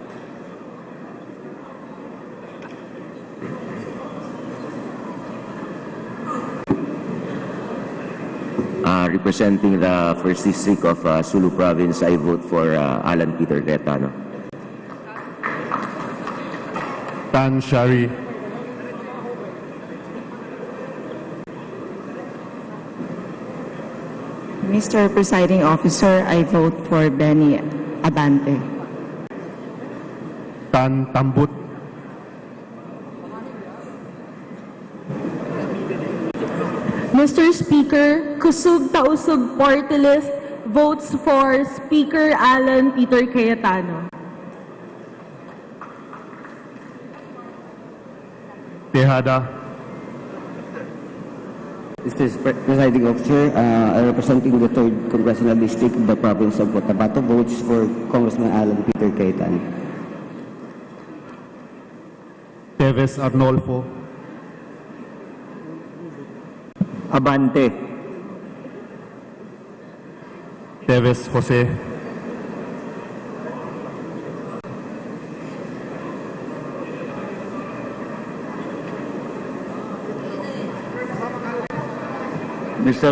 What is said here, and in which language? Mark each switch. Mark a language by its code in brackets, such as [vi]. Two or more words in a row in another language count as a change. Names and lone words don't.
[en] Representing the 1st District of Sulu Province, I vote for Alan Peter Cayetano. Tan Shari. Mr. Presiding Officer, I vote for Benny Abante. Tan Tambut. Mr. Speaker, Kusog Tausog Party List votes for Speaker Alan Peter Cayetano. Tejada. Mr. Presiding Officer, representing the 3rd Congressional District of the Province of Cotabato, votes for Congressman Alan Peter Cayetano. Teves Arnolfo. Abante. Teves Jose. Mr.